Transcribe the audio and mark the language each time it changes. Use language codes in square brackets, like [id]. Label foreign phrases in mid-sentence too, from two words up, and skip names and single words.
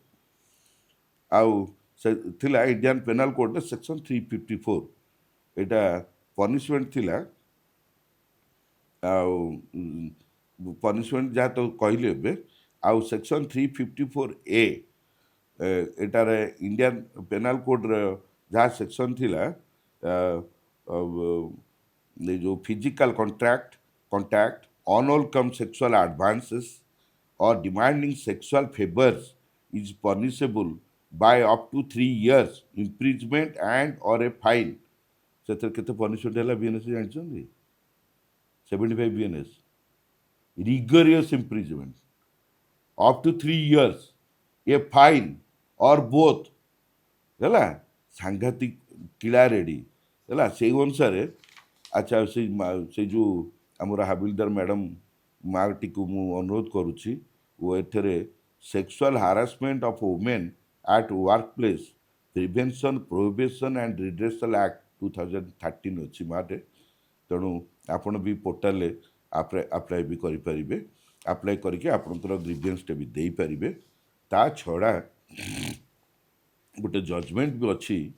[or] ଆଉ ସେ ଥିଲା ଇଣ୍ଡିଆନ୍ ପେନାଲ କୋଡ଼ରେ ସେକ୍ସନ୍ 354 ଏଇଟା ପନିସମେଣ୍ଟ ଥିଲା ଆଉ ପନିସମେଣ୍ଟ ଯାହା ତ କହିଲି ଏବେ ଆଉ ସେକ୍ସନ୍ 354A ଏଟାରେ ଇଣ୍ଡିଆନ୍ ପେନାଲ କୋଡ଼ର ଯାହା ସେକ୍ସନ୍ ଥିଲା ଏ ଯେଉଁ [en] physical contact unwelcome sexual advances or demanding sexual favors is punishable by up to 3 years imprisonment and or a fine [or] ସେଥିରେ କେତେ ପନିସମେଣ୍ଟ ହେଲା ବିଏନ୍ଏସ୍ ଜାଣିଛନ୍ତି 75 ବିଏନ୍ଏସ୍ [en] rigorous imprisonment up to 3 years a fine or both [or] ହେଲା ସାଂଘାତିକ କିଳା ରେଡ଼ି ହେଲା ସେଇ ଅନୁସାରେ ଆଚ୍ଛା ସେଇ ଯେଉଁ ଆମର ହାବିଲଦାର ମ୍ୟାଡ଼ାମ୍ ମାଆଟିକୁ ମୁଁ ଅନୁରୋଧ କରୁଛି ଓ ଏଥିରେ ସେକ୍ସୁଆଲ ହାରାସମେଣ୍ଟ ଅଫ୍ ଓମେନ୍ ଆଟ୍ ୱାର୍କ ପ୍ଲେସ୍ ପ୍ରିଭେନ୍ସନ୍ ପ୍ରୋହିବିସନ୍ ଆଣ୍ଡ ରିଡ୍ରେସଲ୍ ଆକ୍ଟ 2013 ଅଛି ମାରେ ତେଣୁ ଆପଣ ବି ପୋର୍ଟାଲରେ ଆପ୍ଲାଏ ବି କରିପାରିବେ ଆପ୍ଲାଏ କରିକି ଆପଣଙ୍କର ଗ୍ରିଭିଏନ୍ସଟା ବି ଦେଇପାରିବେ ତା ଛଡ଼ା ଗୋଟେ ଜଜମେଣ୍ଟ ବି ଅଛି